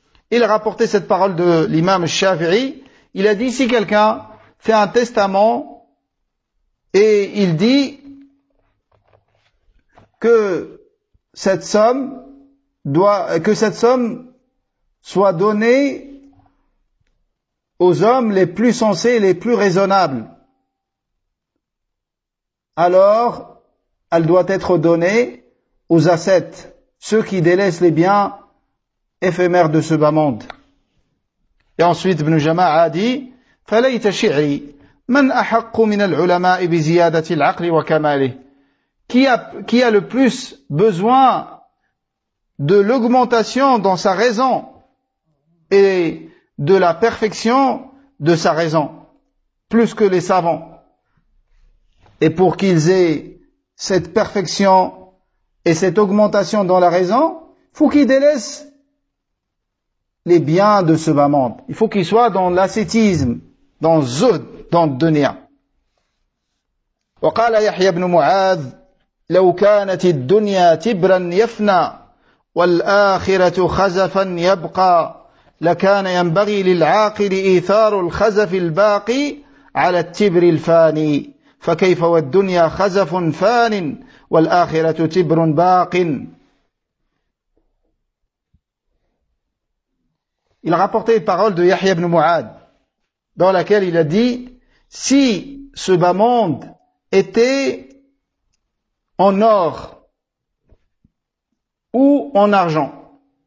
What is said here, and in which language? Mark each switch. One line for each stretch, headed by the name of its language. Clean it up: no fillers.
French: Il a rapporté cette parole de l'imam Shafi'i. Il a dit, si quelqu'un fait un testament et il dit que cette somme doit, que cette somme soit donnée aux hommes les plus sensés et les plus raisonnables, alors elle doit être donnée aux ascètes, ceux qui délaissent les biens éphémères de ce bas monde. Et ensuite, Ibn Jama'a a dit,
Arabic: فليت شعري من أحق من العلماء بزيادة العقل وكماله.
French: Qui a le plus besoin de l'augmentation dans sa raison et de la perfection de sa raison, plus que les savants, et pour qu'ils aient cette perfection et cette augmentation dans la raison, il faut qu'ils délaissent les biens de ce bas monde. Il faut qu'ils soient dans l'ascétisme, dans zuhd, dans le dunya.
Arabic: وقال يحيى بن معاذ لو كانت الدنيا تبرا يفنى والآخرة خزفا يبقى لكان ينبغي للعاقل إيثار الخزف الباقي على التبر الفاني فكيف والدنيا خزف فان والآخرة تبر باق.
French: Il rapportait une parole de Yahya ibn Mu'ad dans laquelle il a dit: si ce bas monde était en or ou en argent.